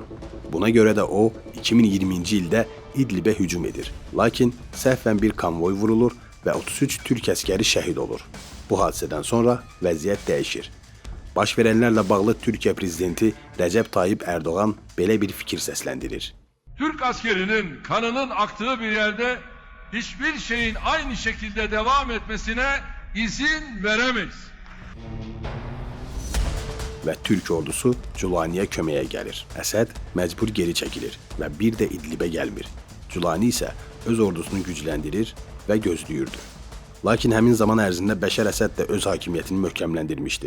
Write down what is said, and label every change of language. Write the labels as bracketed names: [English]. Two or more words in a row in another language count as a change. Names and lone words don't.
[Azerbaijani] Buna görə də o, 2020-ci ildə İdlibə hücum edir. Lakin səhvən bir konvoy vurulur və 33 türk əskəri şəhid olur. Bu hadisədən sonra vəziyyət dəyişir. Baş verənlərlə bağlı Türkiyə prezidenti Rəcəb Tayyip Erdoğan belə bir fikir səsləndirir. [Turkish] Türk askerinin kanının aktığı bir yerde hiçbir şeyin aynı şekilde devam etmesine izin veremeyiz. [Azerbaijani] Və Türk ordusu Cəlaniyə köməyə gəlir. Əsəd məcbur geri çəkilir və bir də İdlibə gəlmir. Cəlani isə öz ordusunu gücləndirir və gözləyirdi. Lakin həmin zaman ərzində Bəşər Əsəd də öz hakimiyyətini möhkəmləndirmişdi.